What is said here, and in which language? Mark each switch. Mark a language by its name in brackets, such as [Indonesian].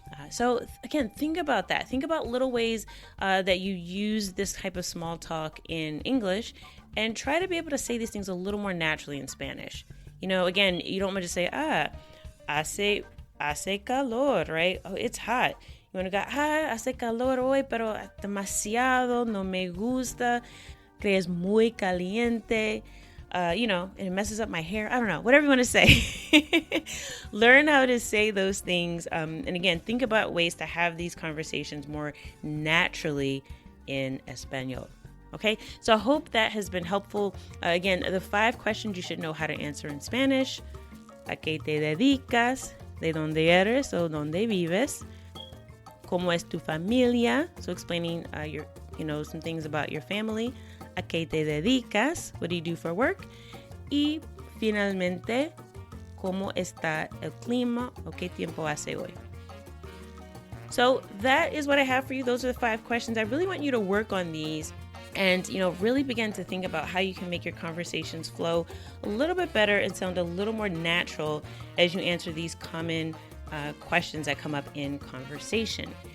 [English] So again, think about that. Think about little ways that you use this type of small talk in English, and try to be able to say these things a little more naturally in Spanish. Again, you don't want to say, [Spanish] hace calor, [English] right? Oh, it's hot. You want to go, [Spanish] hace calor hoy, pero demasiado, no me gusta, que es muy caliente. [English] And it messes up my hair. I don't know, whatever you want to say. Learn how to say those things. And again, think about ways to have these conversations more naturally in Espanol. Okay, so I hope that has been helpful. Again, the 5 questions you should know how to answer in Spanish. [Spanish] ¿A qué te dedicas? ¿De dónde eres o dónde vives? ¿Cómo es tu familia? [English] So explaining some things about your family. [Spanish] ¿A qué te dedicas? [English] What do you do for work? [Spanish] Y finalmente, ¿cómo está el clima? ¿O qué tiempo hace hoy? [English] So that is what I have for you. Those are the 5 questions. I really want you to work on these and, really begin to think about how you can make your conversations flow a little bit better and sound a little more natural as you answer these common questions that come up in conversation.